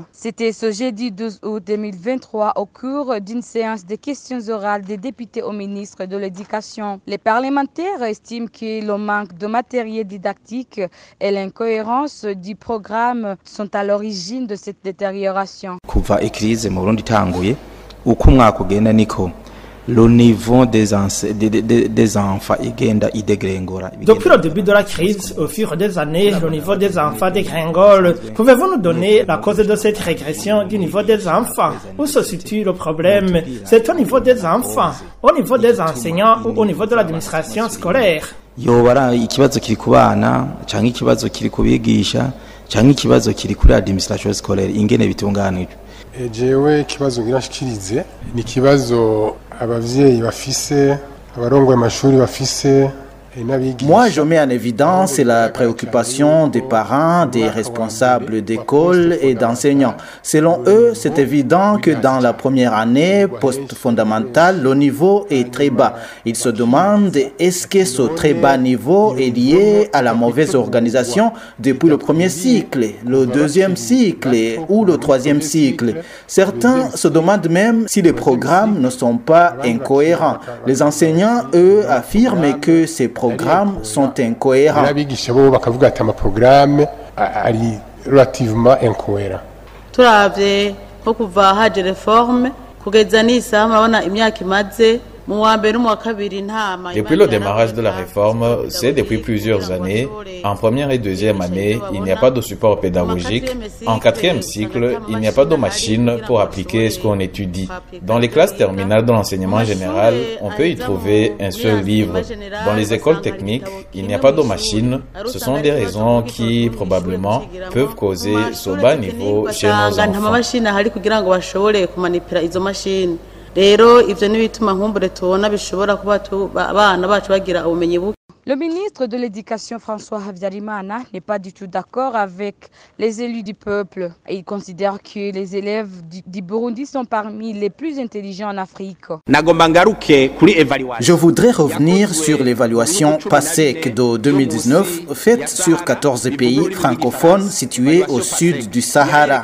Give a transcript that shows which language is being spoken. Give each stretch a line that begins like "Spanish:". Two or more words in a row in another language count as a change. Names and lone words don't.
French: C'était ce jeudi 12 août 2023 au cours d'une séance de questions orales des députés au ministre de l'Éducation. Les parlementaires estiment que le manque de matériel didactique et l'incohérence du programme sont à l'origine de cette détérioration.
Rundi: Kuva ikirize mu Burundi itanguye uko umwaka ugenda niko
French: le niveau des enfants
Rundi: igenda idégrengora.
French: Depuis le début de la crise, au fur des années, le niveau des enfants dégringole. Pouvez-vous nous donner la cause de cette régression du niveau des enfants? Où se situe le problème? C'est au niveau des enfants, au niveau des enseignants ou au niveau de l'administration scolaire?
Rundi: Yobara ikibazo kiri ku bana canke ikibazo kiri ku bigisha canke ikibazo kiri kuri administration scolaire ingene bitunganijwe. Jewe ikibazo ngirashikirize ni kibazo abavyeyi bafise abarongoye amashuri bafise.
French: Moi, je mets en évidence la préoccupation des parents, des responsables d'école et d'enseignants. Selon eux, c'est évident que dans la première année post-fondamentale, le niveau est très bas. Ils se demandent est-ce que ce très bas niveau est lié à la mauvaise organisation depuis le premier cycle, le deuxième cycle ou le troisième cycle. Certains se demandent même si les programmes ne sont pas incohérents. Les enseignants, eux, affirment que ces programmes sont incohérents. Relativement incohérents.
Rundi: Turavye ko kuva haje reforme kugeza n'isa murabona imyaka imaze.
French: Depuis le démarrage de la réforme, c'est depuis plusieurs années. En première et deuxième année, il n'y a pas de support pédagogique. En quatrième cycle, il n'y a pas de machine pour appliquer ce qu'on étudie. Dans les classes terminales de l'enseignement général, on peut y trouver un seul livre. Dans les écoles techniques, il n'y a pas de machine. Ce sont des raisons qui, probablement, peuvent causer ce bas niveau chez nos enfants.
Rundi: Rero ivyo nibituma nkumbure tubona bishobora kuba abana bacu bagira ubumenyi buke.
French: Le ministre de l'Éducation, François Habyarimana, n'est pas du tout d'accord avec les élus du peuple. Il considère que les élèves du Burundi sont parmi les plus intelligents en Afrique. Je voudrais revenir sur l'évaluation PASSEC de 2019 faite sur 14 pays francophones situés au sud du Sahara.